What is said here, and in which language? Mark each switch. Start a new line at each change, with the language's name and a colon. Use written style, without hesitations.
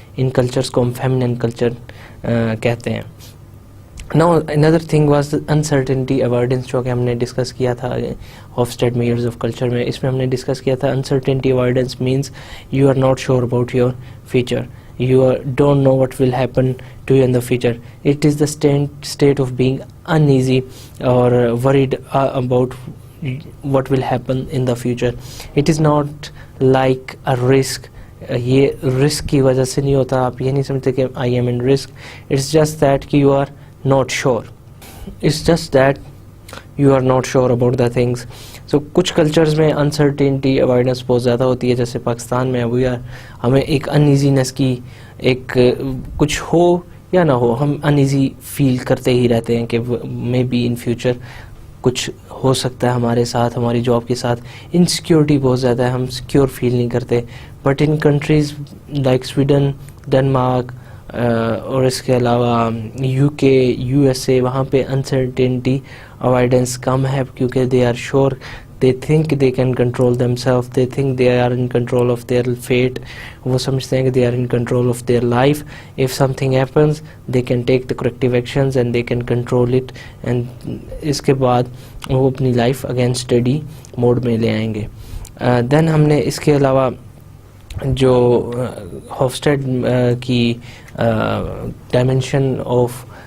Urdu: ان cultures کو ہم feminine culture کہتے ہیں.
English: Now another thing was uncertainty avoidance,
Urdu: جو کہ ہم نے ڈسکس کیا تھا ہوفسٹیڈ میئرز آف کلچر میں. اس میں ہم نے ڈسکس کیا تھا
English: uncertainty avoidance means you are not sure about your future, you don't know what will happen to you in the future. It is the state of being uneasy or worried about what will happen in the future. It is not like a risk.
Urdu: یہ risk کی وجہ سے نہیں ہوتا, آپ یہ نہیں سمجھتے کہ
English: I am in risk. It's just that you are not sure. It's just that you are not sure about the things.
Urdu: So کچھ کلچرز میں انسرٹینٹی اوائڈنس بہت زیادہ ہوتی ہے, جیسے پاکستان میں ہمیں ایک انیزینس کی, ایک کچھ ہو یا نہ ہو, ہم انیزی فیل کرتے ہی رہتے ہیں کہ
English: maybe in future
Urdu: کچھ ہو سکتا ہے ہمارے ساتھ, ہماری جاب کے ساتھ. انسیکیورٹی بہت زیادہ ہے, ہم سیکیور فیل نہیں کرتے.
English: but in countries like Sweden, Denmark اور اس کے علاوہ U K, U S A,
Urdu: وہاں پہ انسرٹینٹی اوائڈنس کم ہے,
English: کیونکہ they are sure, they think they can control them self, they think they are in control of their fate.
Urdu: وہ سمجھتے ہیں کہ
English: They are in control of their life. If something happens they can take the corrective actions and they can control it, and
Urdu: اس کے بعد وہ اپنی life again study mood میں لے آئیں گے. دین ہم نے اس کے علاوہ جو ہوفسٹیڈ کی ڈائمینشن آف